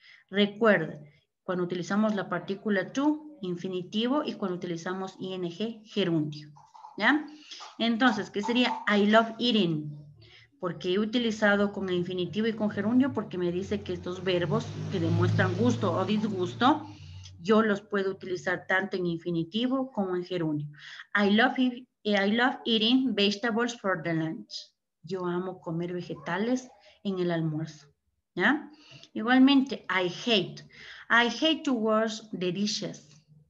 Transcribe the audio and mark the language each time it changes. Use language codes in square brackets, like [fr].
[es] Recuerda, cuando utilizamos la partícula to, infinitivo, y cuando utilizamos ing, gerundio. ¿Ya? Entonces, ¿qué sería? [en] I love eating. [es] Porque he utilizado con el infinitivo y con gerundio porque me dice que estos verbos que demuestran gusto o disgusto, yo los puedo utilizar tanto en infinitivo como en gerundio. [en] I love eating vegetables for the lunch. [es] Yo amo comer vegetales en el almuerzo. ¿Ya? Igualmente, [en] I hate to wash the dishes.